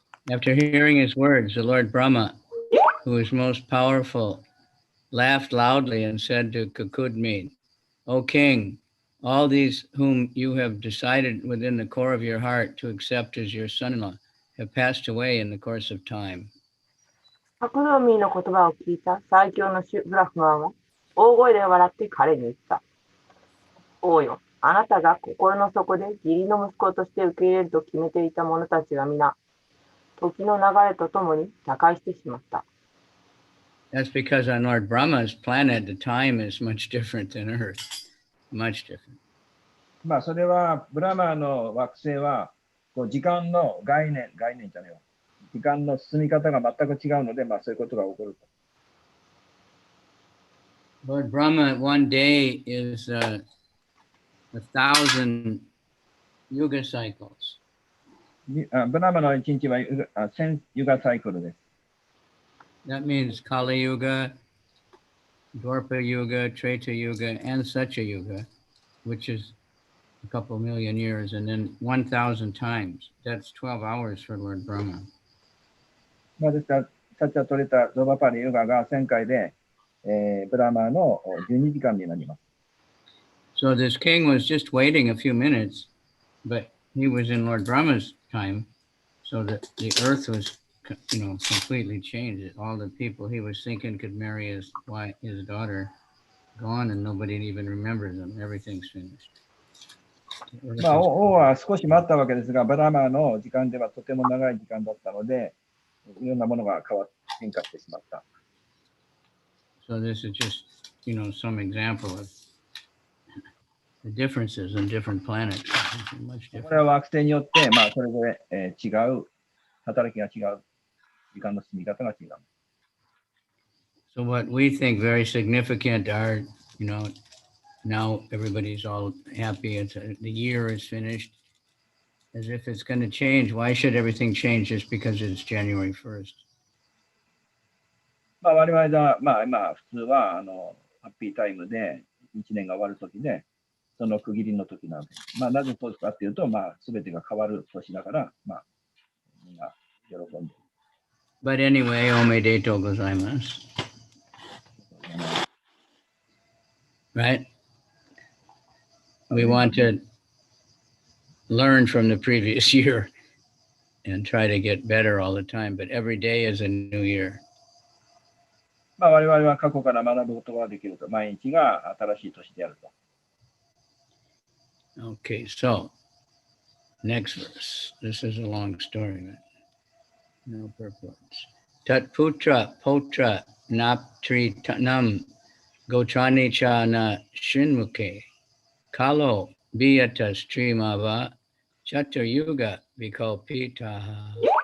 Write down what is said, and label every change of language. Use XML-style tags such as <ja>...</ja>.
<en>After hearing his words, the Lord Brahma, who is most powerful, laughed loudly and said to Kakudmi, O king, all these whom you have decided within the core of your heart to accept as your son-in-law have passed away in the course of time.</en> <ja>カクドミーの言葉を聞いた最強の主ブラフマンは大声で笑って彼に言った。王よ、あなたが心の底で義理の息子として受け入れると決めていた者たちが皆、時の流れとともに他界してしまった。</ja> <en>That's because on Lord Brahma's planet, the time is much different than Earth. Much different.</en> <ja>まあそれはブラマーの惑星はこう時間の概念じゃねえわ。時間の進み方が全く違うので、まあそういうことが起こると。</ja> <en>Lord Brahma, one day is 1,000 yuga cycles.</en> <ja>ブラマの一日は1000ユガサイクルです。</ja> <en>That means Kali Yuga, Dwarpa Yuga, Treta Yuga, and Satya Yuga, which is a couple million years, and then 1,000 times. That's 12 hours for Lord Brahma.</en> <ja>まあですから、サチャトレタ、ドバパリユガが1000回で、ブラマーの12時間になります。</ja> <en>So this king was just waiting a few minutes, but he was in Lord Brahma's time, so that the earth was, completely changed. All the people he was thinking could marry his daughter, gone, and nobody even remembers them. Everything's finished.</en> <ja>まあ、王は少し待ったわけですが、ブラマーの時間ではとても長い時間だったので、いろんなものが変化してしまった。</ja> <en>So this is just, some example of the differences in different planets. Much</en> <ja>これは</ja> <en>different.</en> <ja>惑星によって、まあ、それぞれ、違う、働きが違う、時間の進み方が違う。</ja> <en>So what we think very significant are, now everybody's all happy. The year is finished. As if it's going to change. Why should everything change just because it's January 1st?</en> <ja>まあ、我々は、まあ、今、普通は、ハッピータイムで、1年が終わるときで、その区切りの時なので、まあ、なぜそうかっていうと、まあ、すべてが変わる年だから、まあ、みんな喜んで。</ja> <en>But anyway,</en> <ja>omedetou gozaimasu.</ja> <en>Right? We want to learn from the previous year and try to get better all the time, but every day is a new year.</en> <ja>まあ、我々は過去から学ぶことができると、毎日が新しい年であると。</ja> <en>Okay, so next verse. This is a long story, right? No purport.</en> <sa>Tat putra potra naptri tanam gochani cha na shinmuke kalo biyatas trimava chatur yuga vikalpitaha.</sa>